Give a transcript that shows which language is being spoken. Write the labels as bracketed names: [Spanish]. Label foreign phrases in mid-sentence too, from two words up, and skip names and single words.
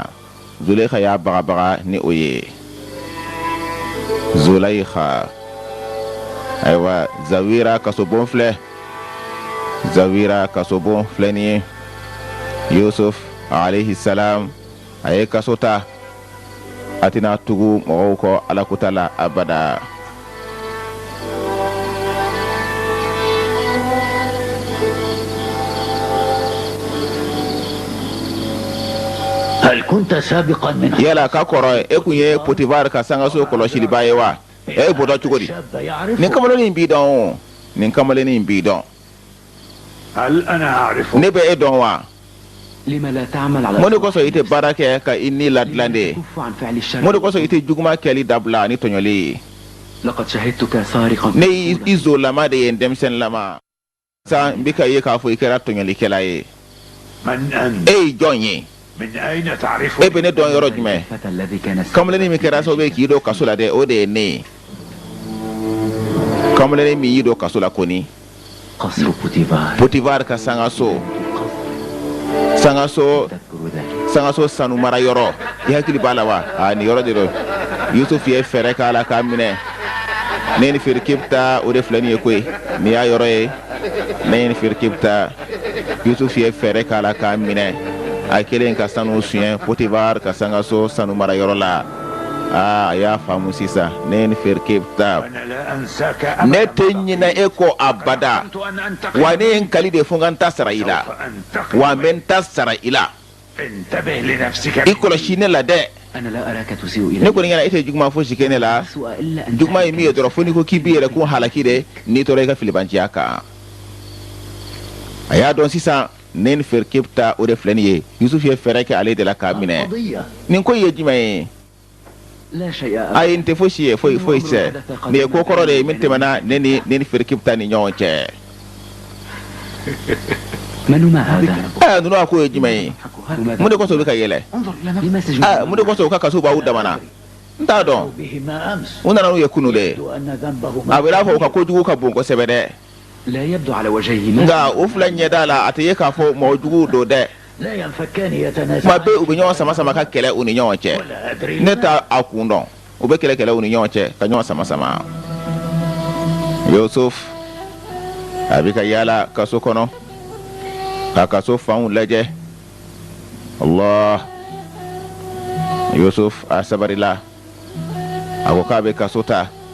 [Bambara] Zulaikha y'a bagabaga ni o ye. Zulaikha ayiwa Zawira kasobon filɛ. Zawira kasobon filɛ nin ye. Yusuf [Arabic] عليه السلام [Bambara] a ye kaso ta. A tɛna tugu mɔgɔw kɔ Ala kota la abada. [Arabic] هل كنت سابقا من [Bambara] Yala ka kɔrɔ e kun ye Potifar ka sangaso kɔlɔsiliba ye wa? E b'o dɔn cogo di? Nin kamalenin b'i dɔn o. Nin kamalenin b'i dɔn. [Arabic] هل أنا أعرف [Bambara] Ne bɛ e dɔn wa? [Arabic] لما لا تعمل على [Bambara] Mun de kosɔn i tɛ baara kɛ ka i ni ladilan de? [Arabic] كف عن فعل الشر [Bambara] Mun de kosɔn i tɛ juguma kɛli dabila ni tɔɲɔli ye? [Arabic] لقد شهدتك سارقا [Bambara] Ne i zolama de ye denmisɛnninlama. San n bɛ ka ye k'a fɔ i kɛra tɔɲɔlikɛla ye. [Arabic] من أنت [Bambara] E ye jɔn ye? [Arabic] من أين تعرف [Bambara] E bɛ ne dɔn yɔrɔ jumɛn? [Arabic] الفتى الذي كان [Bambara] Kamalenin min kɛra sababu ye k'i don kaso la dɛ o de ye ne ye. Kamalenin min y'i don kaso la kɔni. [Arabic] قصر بوتيفار [Bambara] Potifar ka sangaso. Sangaso [Arabic] تذكر ذلك [Bambara] sangaso sanu mara yɔrɔ. I hakili b'a la wa? Nin yɔrɔ de don. Yusuf ye fɛɛrɛ k'a la k'a minɛ. Ne ni Firikipta o de filɛ nin ye koyi. Nin y'a yɔrɔ ye. Ne ni Firikipta Yusuf ye fɛɛrɛ k'a la k'a minɛ. A kelen ka sanu suɲɛ Potifar ka sangaso sanu mara yɔrɔ la. A y'a faamu sisan. Ne ni Firikipta [Arabic] أنا لا أنساك [Bambara] ne [Arabic] أبدا [Bambara] tɛ ɲinɛ e kɔ abada. [Arabic] كنت أن أنتقم [Bambara] Wa ne ye n kali de fo n ka n ta sara i la. [Arabic] فأنتقم [Bambara] Wa n bɛ n ta sara i la. [Arabic] انتبه لنفسك [Bambara] I kɔlɔsi ne la dɛ. [Arabic] أنا لا أراك تسيء [Bambara] Ne [Arabic] إلي [Bambara] kɔni ɲɛna e tɛ juguman fosi kɛ ne la. [Arabic] سوء إلا أن [Bambara] Juguman ye min ye dɔrɔn fo n'i ko k'i b'i yɛrɛ kun halaki de n'i tora i ka filibanciya kan. A y'a dɔn sisan ne ni Firikipta o de filɛ nin ye. Yusuf ye fɛɛrɛ kɛ ale de la k'a minɛ. [Arabic] قضية [Bambara] Nin ko in ye jumɛn ye? [Arabic] لا شيء [Bambara] Ayi n tɛ fosi ye foyi tɛ. Nin ye ko kɔrɔ de ye min tɛmɛna ne ni Firikipta ni ɲɔgɔn cɛ. [Arabic] من ما هذا؟ [Bambara] Ninnu a ko ye jumɛn ye? Mun de kɔsɔn u bɛ ka yɛlɛ? [Arabic] انظر إلى لما سجن [Bambara] Mun de kɔsɔn u ka kaso b'aw damana? N t'a dɔn. [Arabic] بهما أمس [Bambara] U nana n'u ye kunu de. [Arabic] يبدو أن ذنبهما [Bambara] A bɛ n'a fɔ u ka kojugu ka bon kosɛbɛ dɛ. [Arabic] لا يبدو على وجههما [Bambara] Nka o fila ɲɛda la a tɛ ye k'a fɔ mɔgɔ juguw don dɛ. [Arabic] لا ينفكان [Bambara] Kuma [Arabic] يتنازعان [Bambara] bɛɛ u bɛ ɲɔgɔn sama sama ka kɛlɛ u ni ɲɔgɔn cɛ. [Arabic] ولا أدري [Bambara] Ne t'a a kun dɔn. U bɛ kɛlɛ u ni ɲɔgɔn cɛ ka ɲɔgɔn sama sama. Yusuf a bɛ ka yaala kaso kɔnɔ ka kaso fanw lajɛ. Allah Yusuf a sabarila a ko k'a bɛ kaso ta.